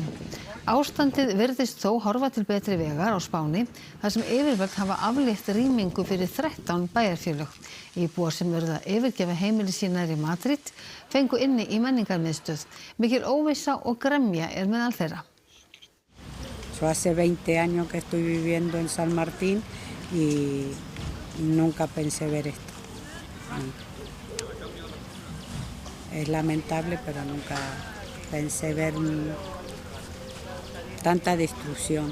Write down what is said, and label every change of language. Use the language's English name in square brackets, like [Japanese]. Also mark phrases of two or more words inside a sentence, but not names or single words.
[Icelandic] Ástandið virðist þó horfa til betri vegar á Spáni þar sem yfirvöld hafa aflétt rýmingu fyrir 13 bæjarfélög. Íbúar sem verða að yfirgefa heimili sín nærri Madrid fengu inni í menningarmiðstöð. Mikil óvissa og gremja er meðal þeirra. [Spanish] Yo hace 20 años que estoy viviendo en San Martín y nunca pensé ver esto. Es lamentable, pero nunca pensé ver tanta destrucción.